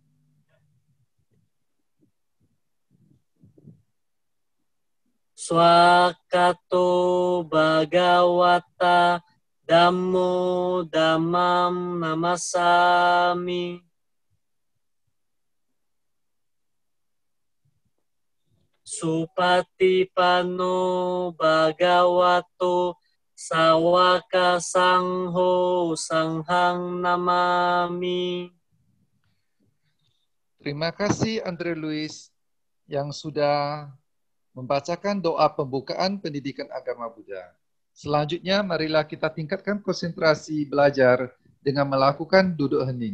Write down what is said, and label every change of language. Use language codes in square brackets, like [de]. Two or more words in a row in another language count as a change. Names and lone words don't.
[pi] Swakato Bhagawata Dhammo Dhammam Namasami. Supatipano Bhagavato Sawaka Sangho Sanghang Namami. [id] Terima kasih Andre Luis yang sudah membacakan doa pembukaan pendidikan agama Buddha. Selanjutnya, marilah kita tingkatkan konsentrasi belajar dengan melakukan duduk hening.